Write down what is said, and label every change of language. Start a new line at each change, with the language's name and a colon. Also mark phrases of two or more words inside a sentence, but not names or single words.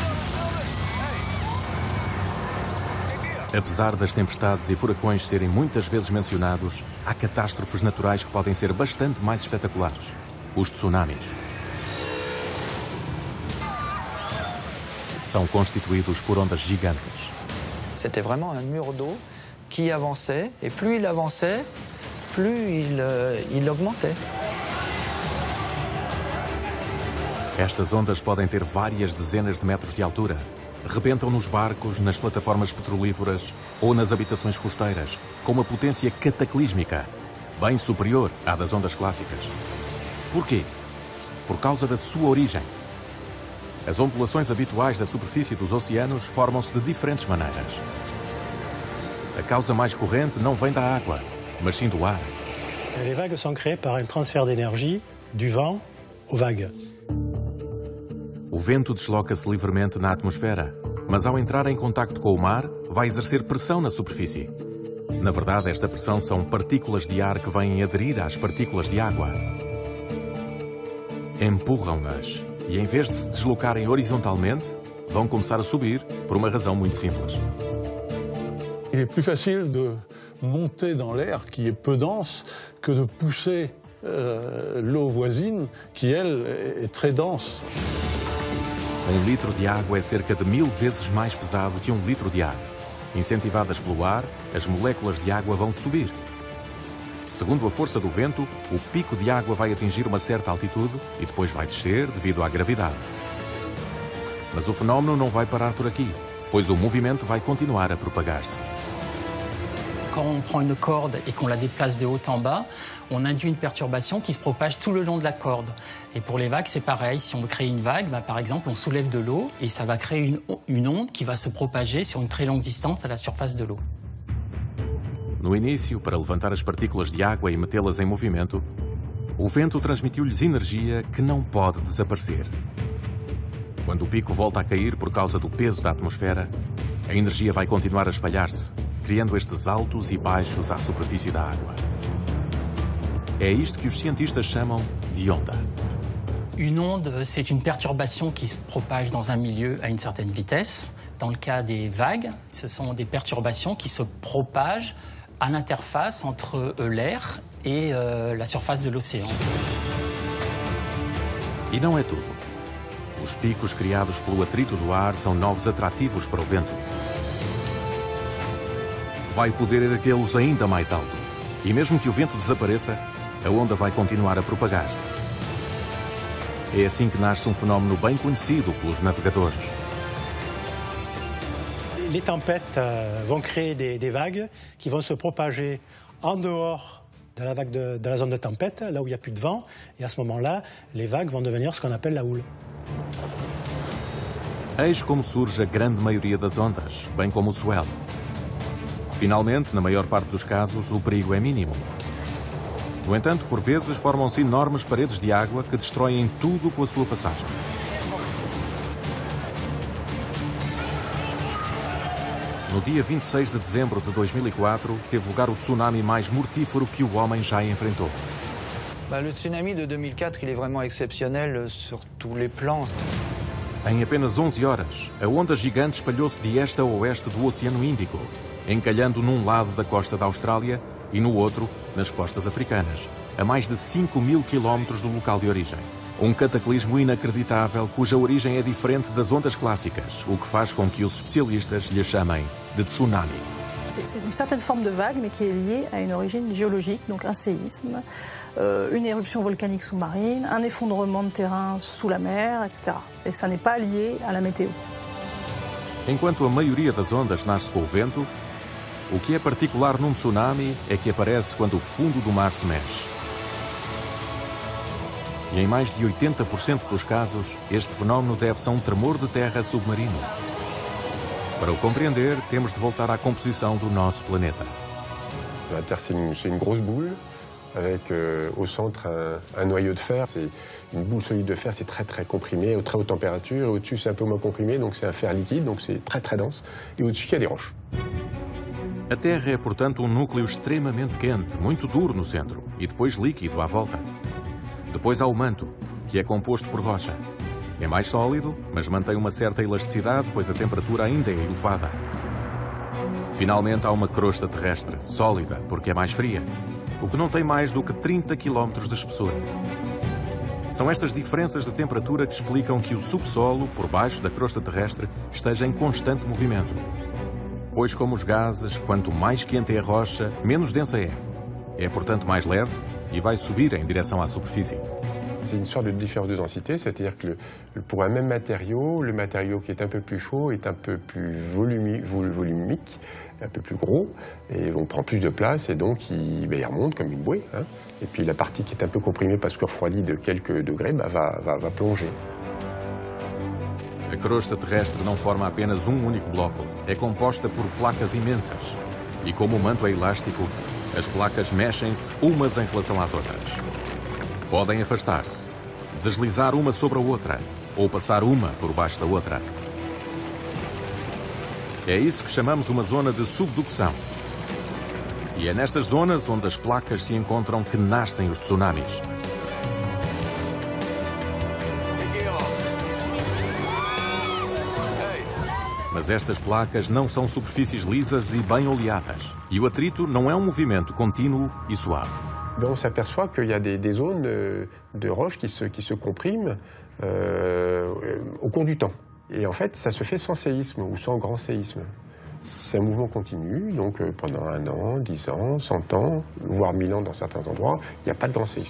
Portuguese: Apesar das tempestades e furacões serem muitas vezes mencionados, há catástrofes naturais que podem ser bastante mais espetaculares: os tsunamis. São constituídos por ondas gigantes.
French: C'était vraiment un mur d'eau qui avançait, et plus il avançait, plus il augmentait.
Portuguese: Estas ondas podem ter várias dezenas de metros de altura. Rebentam nos barcos, nas plataformas petrolíferas ou nas habitações costeiras, com uma potência cataclísmica, bem superior à das ondas clássicas. Porquê? Por causa da sua origem. As ondulações habituais da superfície dos oceanos formam-se de diferentes maneiras. A causa mais corrente não vem da água, mas sim do ar.
French: Les vagues sont créées par un transfert d'énergie du vent aux vagues.
Portuguese: O vento desloca-se livremente na atmosfera, mas ao entrar em contacto com o mar, vai exercer pressão na superfície. Na verdade, esta pressão são partículas de ar que vêm aderir às partículas de água. Empurram-nas. E em vez de se deslocarem horizontalmente, vão começar a subir por uma razão muito simples.
French: Il est plus facile de monter dans l'air qui est peu dense que de pousser l'eau voisine qui, elle, est très dense.
Portuguese: 1 litro de água é cerca de 1000 vezes mais pesado que 1 litro de ar. Incentivadas pelo ar, as moléculas de água vão subir. Segundo a força do vento, o pico de água vai atingir uma certa altitude e depois vai descer devido à gravidade. Mas o fenómeno não vai parar por aqui. pois o movimento vai continuar a propagar-se.
French: Quand on prend une corde et qu'on la déplace de haut en bas, on induit une perturbation qui se propage tout le long de la corde. Et pour les vagues, c'est pareil. Si on veut créer une vague, par exemple, on soulève de l'eau et ça va créer une onde qui va se propager sur une très longue distance à la surface de l'eau.
Portuguese: No início, para levantar as partículas de água e metê-las em movimento, o vento transmitiu-lhes energia que não pode desaparecer. Quando o pico volta a cair por causa do peso da atmosfera, a energia vai continuar a espalhar-se, criando estes altos e baixos à superfície da água. É isto que os cientistas chamam de onda.
French: Une onde, c'est une perturbation qui se propage dans un milieu à une certaine vitesse. Dans le cas des vagues, ce sont des perturbations qui se propagent à l'interface entre l'air et la surface de l'océan.
Portuguese: E não é tudo. Os picos criados pelo atrito do ar são novos atrativos para o vento. Vai poder erguê-los ainda mais alto. E mesmo que o vento desapareça, a onda vai continuar a propagar-se. É assim que nasce um fenómeno bem conhecido pelos navegadores.
French: Les tempêtes vont créer des vagues qui vont se propager en dehors de la zone de tempête, là où il n'y a plus de vent. Et à ce moment-là, les vagues vont devenir ce qu'on appelle la houle.
Portuguese: Eis como surge a grande maioria das ondas, bem como o swell. Finalmente, na maior parte dos casos, o perigo é mínimo. No entanto, por vezes, formam-se enormes paredes de água que destroem tudo com a sua passagem. No dia 26 de dezembro de 2004, teve lugar o tsunami mais mortífero que o homem já enfrentou.
French: Le tsunami de 2004, il est vraiment exceptionnel sur tous les plans.
Portuguese: Em apenas 11 horas, a onda gigante espalhou-se de este a oeste do Oceano Índico, encalhando num lado da costa da Austrália e no outro, nas costas africanas, a mais de 5.000 quilómetros do local de origem. Um cataclismo inacreditável cuja origem é diferente das ondas clássicas, o que faz com que os especialistas lhe chamem de tsunami.
French: C'est une certaine forme de vague, mais qui est liée à une origine géologique, donc un séisme, une éruption volcanique sous-marine, un effondrement de terrain sous la mer, etc. Et ça n'est pas lié à la météo.
Portuguese: Enquanto a maioria das ondas nasce com o vento, o que é particular num tsunami é que aparece quando o fundo do mar se mexe. E em mais de 80% dos casos, este fenómeno deve-se a um tremor de terra submarino. Para o compreender, temos de voltar à composição do nosso planeta.
French: La Terre, c'est une grosse boule, avec au centre un noyau de fer. C'est une boule solide de fer, c'est très comprimé, à très haute température. Au-dessus, c'est un peu moins comprimé, donc c'est un fer liquide, donc c'est très dense. Et au-dessus, il y a des roches.
Portuguese: A Terra é, portanto, um núcleo extremamente quente, muito duro no centro, e depois líquido à volta. Depois há o manto, que é composto por rocha. É mais sólido, mas mantém uma certa elasticidade, pois a temperatura ainda é elevada. Finalmente há uma crosta terrestre, sólida, porque é mais fria, o que não tem mais do que 30 km de espessura. São estas diferenças de temperatura que explicam que o subsolo, por baixo da crosta terrestre, esteja em constante movimento. Pois, como os gases, quanto mais quente é a rocha, menos densa é. É, portanto, mais leve e vai subir em direção à superfície.
French: C'est une sorte de différence de densité, c'est-à-dire que pour un même matériau, le matériau qui est un peu plus chaud est un peu plus volumique, un peu plus gros, et on prend plus de place et donc il remonte comme une bouée. Hein. Et puis la partie qui est un peu comprimée parce que refroidie de quelques degrés va plonger.
Portuguese: A crosta terrestre não forma apenas um único bloco, é composta por placas imensas. E como o manto é elástico, as placas mexem-se umas em relação às outras. Podem afastar-se, deslizar uma sobre a outra ou passar uma por baixo da outra. É isso que chamamos uma zona de subducção. E é nestas zonas onde as placas se encontram que nascem os tsunamis. Mas estas placas não são superfícies lisas e bem oleadas. E o atrito não é um movimento contínuo e suave.
French: On s'aperçoit qu'il y a des zones de roches qui se compriment au cours du temps. Et en fait, ça se fait sans séisme ou sans grand séisme. C'est un mouvement continu, donc pendant 1 an, 10 ans, 100 ans, voire 1000 ans dans certains endroits, il n'y a pas de grand séisme.